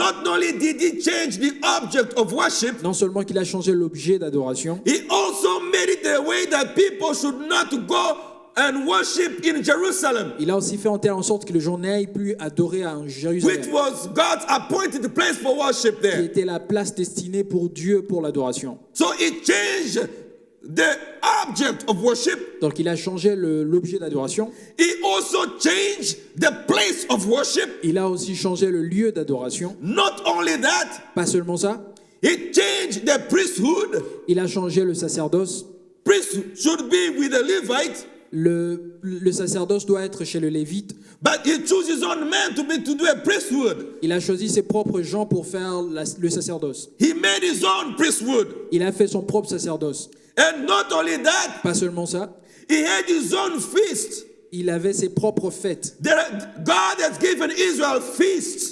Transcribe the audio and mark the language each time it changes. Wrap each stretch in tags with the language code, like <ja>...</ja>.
<en>Not only did he change the object of worship,</en> <fr>Non seulement qu'il a changé l'objet d'adoration,</fr> <en>he also made it a way that people should not go and worship in Jerusalem,</en> <fr>il a aussi fait en sorte que les gens n'aillent plus adorer en Jérusalem,</fr> <en>which was God's appointed place for worship</en> <fr>qui</fr> <en>there.</en> <fr>était la place destinée pour Dieu pour l'adoration.</fr> <en>So he changed the object of worship.</en> <fr>Donc il a changé l'objet d'adoration.</fr> <en>He also changed the place of worship.</en> <fr>Il a aussi changé le lieu d'adoration.</fr> <en>Not only that,</en> <fr>Pas seulement ça,</fr> <en>he changed the priesthood.</en> <fr>il a changé le sacerdoce.</fr> <en>Priest should be with the Levite,</en> <fr>Le sacerdoce doit être chez le Lévite.</fr> <en>but he chose his own man to do a priesthood.</en> <fr>Il a choisi ses propres gens pour faire le sacerdoce.</fr> <en>He made his own priesthood.</en> <fr>Il a fait son propre sacerdoce.</fr> <en>And not only that,</en> <fr>Pas seulement ça,</fr> <en>he had his own feast.</en> <fr>il avait ses propres fêtes.</fr> <en>God has given Israel feasts.</en>